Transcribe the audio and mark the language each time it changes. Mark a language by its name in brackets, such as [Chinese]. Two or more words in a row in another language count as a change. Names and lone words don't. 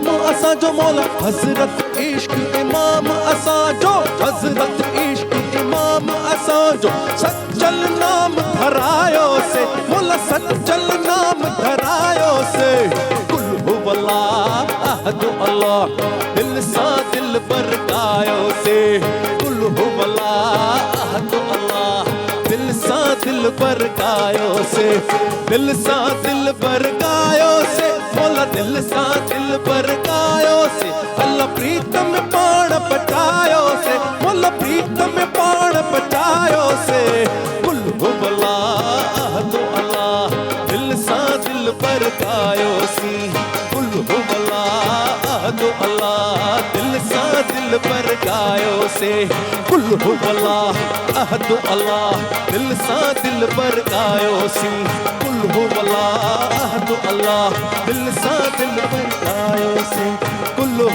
[Sindhi] असांजो मौला हजरत इश्क इमाम असांजो हजरत इश्क इमाम असांजो सच्चल नाम धरायो से मौला सच्चल नाम धरायो से [Arabic] قل هو الله أحد الله [Sindhi] दिल सा दिल पर गायो से [Arabic] قل هو الله أحد الله [Sindhi] दिल सा दिल पर गायो से दिल सा दिल पर गायो से मौला दिल सा दिल पर गायो से अल्लाह प्रीतम पाण पचायो से मौला प्रीतम पाण पचायो से [Arabic] قل هو الله أحد الله [Sindhi] दिल सा दिल पर गायो सी [Arabic] قل هو الله أحد [Sindhi] अल्लाह दिल सा दिल दिल पर गायो से [Arabic] قل هو الله أحد الله [Sindhi] दिल सा दिल पर गायो सी [Arabic] قل هو الله أحد الله [Sindhi] दिल सा दिल पर गायो से कुल